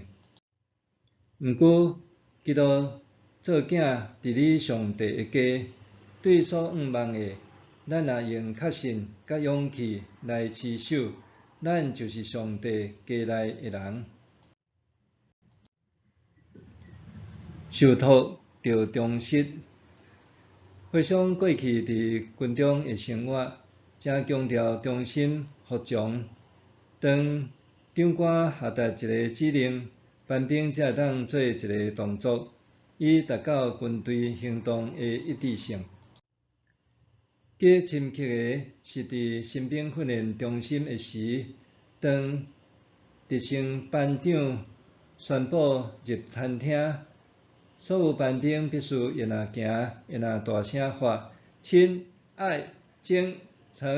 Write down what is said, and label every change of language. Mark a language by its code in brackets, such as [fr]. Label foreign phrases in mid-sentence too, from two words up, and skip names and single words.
[nan] 毋过，基督做囝治理上帝的家，对所仰望的，咱若用确信甲勇气来持守，咱就是上帝家内的人。受托着忠实，回想过去伫军中的生活，真强调忠心服从。当长官下达一个指令，班兵才会当做一个动作，以达到军队行动的一致性。更深刻的是伫新兵训练中心的时，当直升班长宣布入餐厅，所有班兵必须一若行一若大声发亲爱精诚。